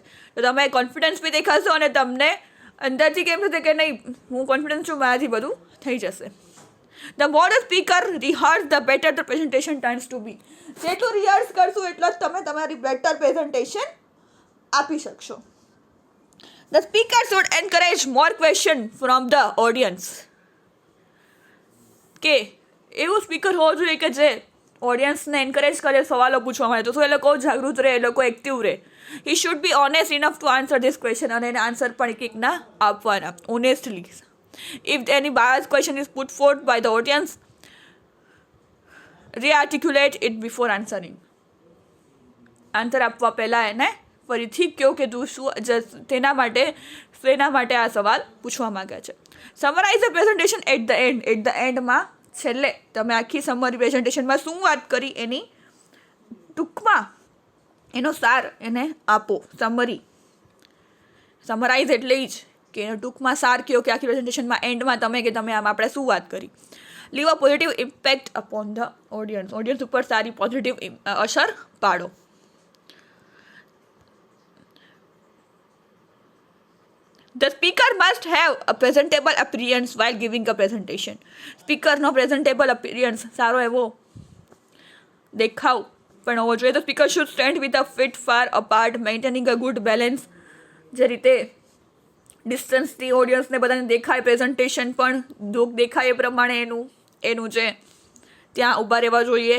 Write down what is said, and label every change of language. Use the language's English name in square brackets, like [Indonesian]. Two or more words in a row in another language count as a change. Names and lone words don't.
[Gujarati] તો તમે કોન્ફિડન્સ બી દેખાશો અને તમને અંદરથી કેમ થશે કે નહીં હું કોન્ફિડન્સ છું, મારાથી બધું થઈ જશે. [English] the more the speaker rehearse the better the presentation turns to be. [Gujarati] જેટલું રિહર્સ કરશું એટલો જ તમે તમારી બેટર પ્રેઝન્ટેશન આપી શકશો. [English] The speaker should encourage more question from the audience. [Gujarati] કે એવું સ્પીકર હોવું જોઈએ કે જે ઓડિયન્સને એન્કરેજ કરે સવાલો પૂછવા માટે, તો શું એ લોકો જાગૃત રહે, એ લોકો એક્ટિવ રહે. [English] He should be honest enough to answer this question. [Gujarati] અને એને આન્સર પણ એકના આપવાના ઓનેસ્ટલી. [English] If any biased question is put forth by the audience, re-articulate it before answering. [Gujarati] આન્સર આપવા પહેલાં એને ફરીથી કહો કે તું શું તેના માટે આ સવાલ પૂછવા માંગે છે. [English] summarize the presentation at the endમાં [Gujarati] છેલ્લે તમે આખી સમરી પ્રેઝન્ટેશનમાં શું વાત કરી એની ટૂંકમાં એનો સાર એને આપો. સમરાઇઝ એટલે જ કે એનો ટૂંકમાં સાર કહો કે આખી પ્રેઝન્ટેશનમાં એન્ડમાં તમે આમ આપણે શું વાત કરી. [English] leave a positive impact upon the audience [Gujarati] ઉપર સારી પોઝિટિવ અસર પાડો. [English] The speaker must have a presentable appearance while giving a presentation. [Gujarati] સ્પીકરનો પ્રેઝન્ટેબલ અપિયરન્સ સારો એવો દેખાવ પણ હોવો જોઈએ. [English] તો speaker should stand with a feet far apart maintaining a good balance. [Gujarati] જે રીતે ડિસ્ટન્સથી ઓડિયન્સને બધાને દેખાય, પ્રેઝન્ટેશન પણ દેખાય એ પ્રમાણે એનું જે ત્યાં ઊભા રહેવા જોઈએ.